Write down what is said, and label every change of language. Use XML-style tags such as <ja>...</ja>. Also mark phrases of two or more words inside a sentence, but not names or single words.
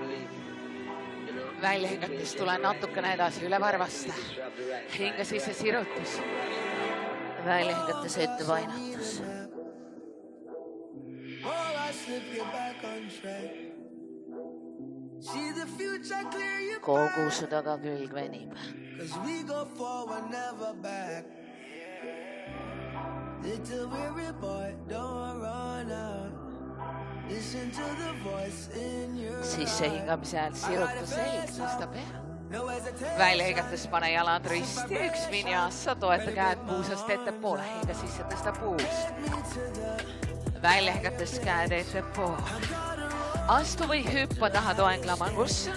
<et>Välja hingates tule natukene edasi üle varvasta. Hinga sisse sirutus. Välja hingates ettepainutus. Kogu su tagakülg venib.</et> <en>Little weary boy, don't run out. Listen to the voice in your heart.</en> <et>Sisse hingamise ajal siruta selg, tõsta pea. Välja hingates pane jalad risti,</et> <en>1 vinyasa,</en> <et>toeta käed puusast ettepoole. Hinga sisse, tõsta puus. Välja hingates käed ettepoole. Astu või hüppa taha toeng lamangusse.</et>